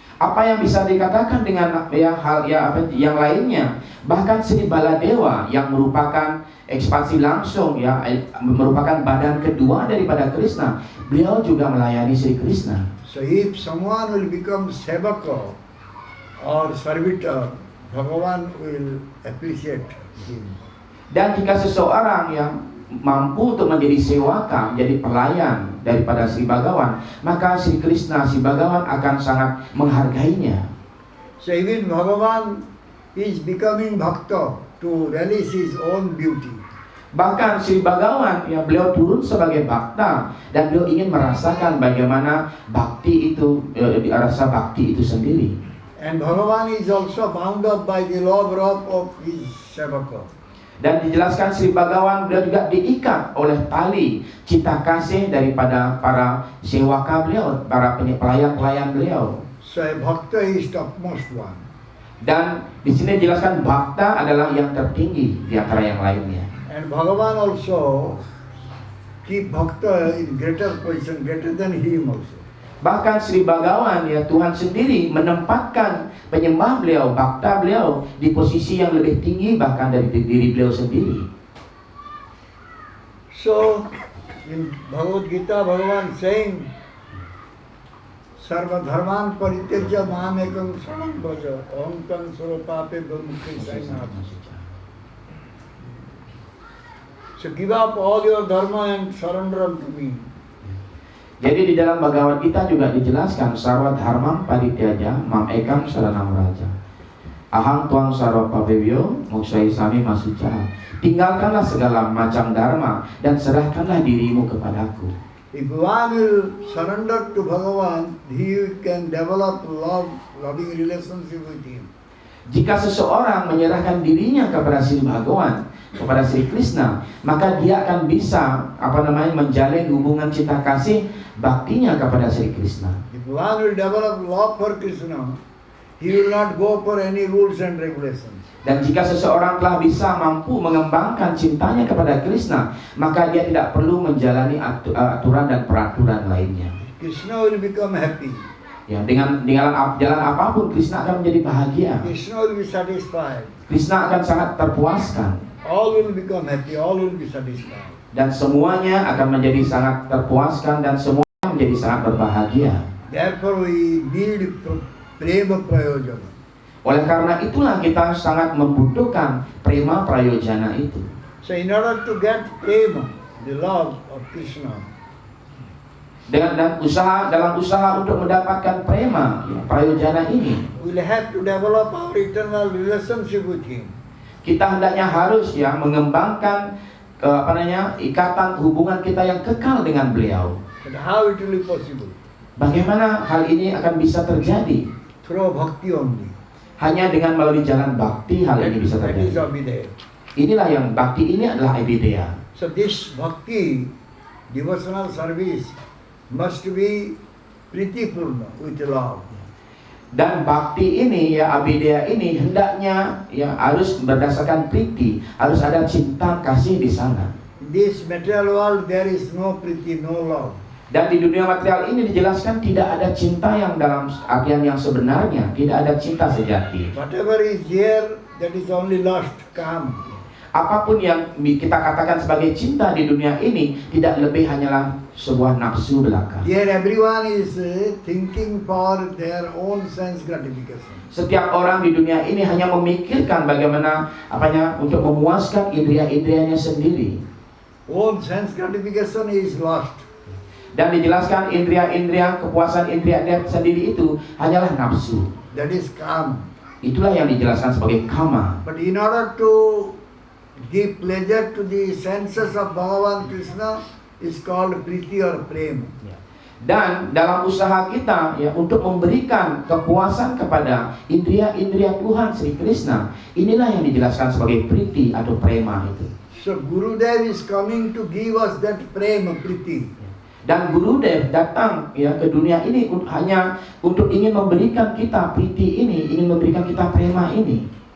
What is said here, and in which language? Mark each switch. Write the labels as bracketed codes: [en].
[id] Apa yang bisa dikatakan dengan yang lainnya? Bahkan Sri Baladewa yang merupakan ekspansi langsung merupakan badan kedua daripada Krishna, beliau juga melayani Sri Krishna. [en] So if someone will become sevaka or servitor, Bhagavan will appreciate him. [id] Dan jika seseorang yang mampu untuk menjadi sewaka, menjadi pelayan daripada Sri Bhagavan, maka Sri Krishna, Sri Bhagavan akan sangat menghargainya. [en] So even Bhagavan is becoming bhakta to relish his own beauty. [id] Bahkan Sri Bhagavan beliau turun sebagai bhakta dan beliau ingin merasakan bagaimana bakti itu, rasa bakti itu sendiri. [en] And Bhagavan is also bound up by the love of his sevaka. [id] Dan dijelaskan Sri Bhagavan beliau juga diikat oleh tali cinta kasih daripada para sewaka beliau, para pelayan-pelayan beliau. [en] So a bhakta is topmost one. [id] Dan di sini dijelaskan bhakta adalah yang tertinggi di antara yang lainnya. [en] And Bhagavan also keep bhakta in greater position, greater than him also. [id] Bahkan Sri Bhagavan Tuhan sendiri menempatkan penyembah beliau, bhakta beliau di posisi yang lebih tinggi bahkan dari diri beliau sendiri. [en] So in Bhagavad Gita, Bhagavan saying, [sa] Sarva dharman parityajya mam ekam saranam bhaja om tam swarupape brahmukhi sainati. [en] So give up all your dharma and surrender unto me. [id] Jadi di dalam Bhagavad Gita juga dijelaskan [sa] sarwa dharmam parityaja mam ekam saranam raja. Aham tuang sarwa pavevyo moksai sami masuca. [id] Tinggalkanlah segala macam dharma dan serahkanlah dirimu kepadaku. [en] If one will surrender to Bhagavan, he can develop loving relationship with him. [id] Jika seseorang menyerahkan dirinya kepada Sri Bhagavan, kepada Sri Krishna, maka dia akan bisa menjalin hubungan cinta kasih baktinya kepada Sri Krishna. [en] If one will develop love for Krishna, he will not go for any rules and regulations. [id] Dan jika seseorang telah bisa mampu mengembangkan cintanya kepada Krishna, maka dia tidak perlu menjalani aturan dan peraturan lainnya. [en] Krishna will become happy. [id] Ya, dengan jalan apapun Krishna akan menjadi bahagia. [en] Krishna will be satisfied. [id] Krishna akan sangat terpuaskan. [en] All will become happy, all will be satisfied. [id] Dan semuanya akan menjadi sangat terpuaskan dan semuanya menjadi sangat berbahagia. [en] Therefore we need prema prayojana. [id] Oleh karena itulah kita sangat membutuhkan prema prayojana itu. [en] So in order to get prema, the love of Krishna, [id] dalam usaha untuk mendapatkan prema prayojana ini, [en] we will have to develop our eternal relationship with him. [id] Kita hendaknya harus mengembangkan ikatan hubungan kita yang kekal dengan beliau. [en] And how it will be possible? [id] Bagaimana hal ini akan bisa terjadi? [en] Through bhakti only. [id] Hanya dengan melalui jalan bakti hal ini bisa [en] That is [id] terjadi. [sa] Abhidheya. [id] Inilah yang bakti ini adalah Abhidheya. [en] So this bhakti, devotional service, must be pritipurna with love. [id] Dan bakti ini ya Abhidheya ini hendaknya ya harus berdasarkan priti, harus ada cinta kasih di sana. [en] In this material world there is no priti, no love. [id] Dan di dunia material ini dijelaskan tidak ada cinta yang dalam artian yang sebenarnya, tidak ada cinta sejati. [en] Whatever is here, that is only lust, kam. [id] Apapun yang kita katakan sebagai cinta di dunia ini tidak lebih hanyalah sebuah nafsu belaka. [en] Here everyone is thinking for their own sense gratification. [id] Setiap orang di dunia ini hanya memikirkan bagaimana untuk memuaskan indria-indrianya sendiri. [en] Own sense gratification is lust. [id] Dan dijelaskan indria-indria, kepuasan indria-indria sendiri itu hanyalah nafsu. [en] That is kam. [id] Itulah yang dijelaskan sebagai kama. [en] But in order to give pleasure to the senses of Bhagavan Krishna is called priti or prema. [id] Dan dalam usaha kita ya untuk memberikan kepuasan kepada indria-indria Tuhan Sri Krishna, inilah yang dijelaskan sebagai priti atau prema itu. [en] So Gurudev is coming to give us that prema, priti. [id] Dan Gurudev datang ya ke dunia ini hanya untuk ingin memberikan kita priti ini, ingin memberikan kita prema ini.